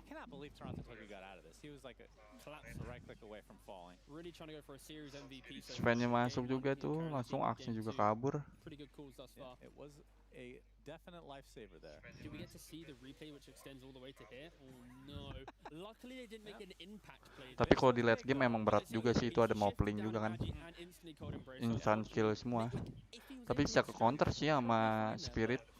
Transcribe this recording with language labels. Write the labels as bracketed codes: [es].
[en] I cannot believe Toronto Tokyo got out of this. He was like a right click away from falling. Really trying to go for a series MVP. [id] Svennya masuk juga tuh, langsung aksinya juga kabur. [en] Pretty good calls thus far. It was a definite lifesaver there. Do we get to see the replay which extends all the way to here? Oh no. Luckily they didn't make an impact play. [id] Tapi kalau di late game memang berat juga sih, itu ada Morphling juga kan. Instant kill semua. Tapi bisa ke counter sih sama Spirit.